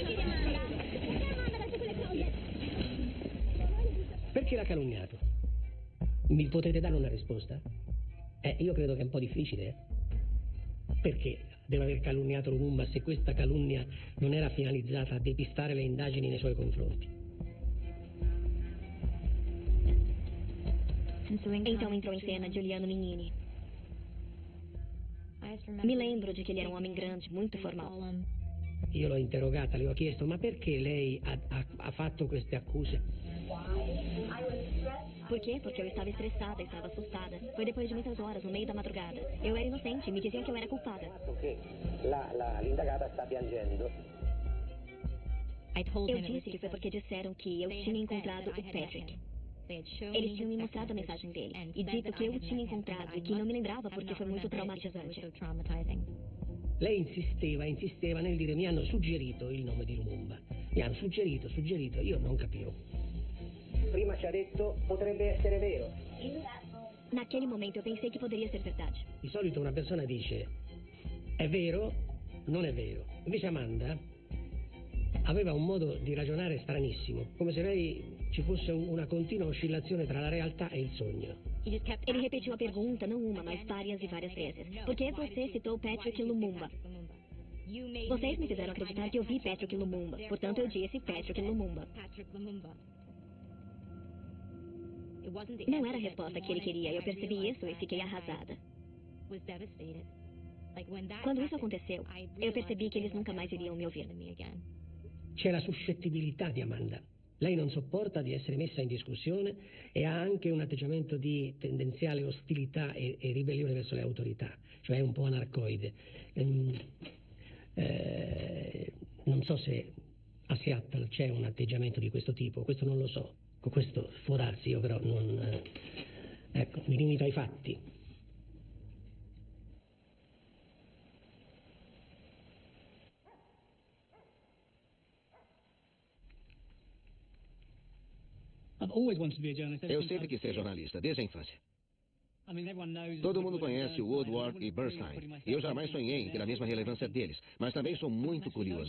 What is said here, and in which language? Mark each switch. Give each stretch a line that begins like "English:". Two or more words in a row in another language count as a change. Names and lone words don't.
Italian: Perché l'ha calunniato? Mi potete dare una risposta? Io credo che è un po' difficile. Perché deve aver calunniato Lumumba se questa calunnia non era finalizzata a depistare le indagini nei suoi confronti?
Portuguese: Então entrou em cena Giuliano Mignini. Me lembro de que ele era um homem grande, muito formal.
Italian: Io l'ho interrogata, le ho chiesto, ma perché lei ha fatto queste accuse?
Portuguese: Por quê? Porque eu estava estressada, estava assustada. Foi depois de muitas horas, no meio da madrugada. Eu era inocente, me diziam que eu era culpada.
Italian: L'indagata sta piangendo.
Portuguese: Eu disse que foi porque disseram que eu tinha encontrado o Patrick. Eles tinham me mostrado a mensagem dele e dito que eu o tinha encontrado e que não me lembrava porque foi muito traumatizante.
Italian: Lei insisteva nel dire mi hanno suggerito il nome di Lumumba. Mi hanno suggerito, io non capivo. Prima ci ha detto potrebbe essere vero.
Portuguese: Naquele momento eu pensei que poderia ser verdade.
Italian: Di solito una persona dice è vero, non è vero. Invece Amanda aveva un modo di ragionare stranissimo, come se lei ci fosse una continua oscillazione tra la realtà e il sogno.
Portuguese: Ele repetiu a pergunta não uma, mas várias e várias vezes. Por que você citou Patrick Lumumba? Vocês me fizeram acreditar que eu vi Patrick Lumumba, portanto eu disse Patrick Lumumba. Não era a resposta que ele queria, eu percebi isso e fiquei arrasada. Quando isso aconteceu, eu percebi que eles nunca mais iriam me ouvir.
Italian: C'è la suscettibilità di Amanda. Lei non sopporta di essere messa in discussione e ha anche un atteggiamento di tendenziale ostilità e ribellione verso le autorità, cioè è un po' anarcoide. Non so se a Seattle c'è un atteggiamento di questo tipo, questo non lo so. Con questo può darsi, io però non... ecco, mi limito ai fatti.
Portuguese: Eu sempre quis ser jornalista, desde a infância. Todo mundo conhece o Woodward e Bernstein, e eu jamais sonhei em ter a mesma relevância deles, mas também sou muito curioso.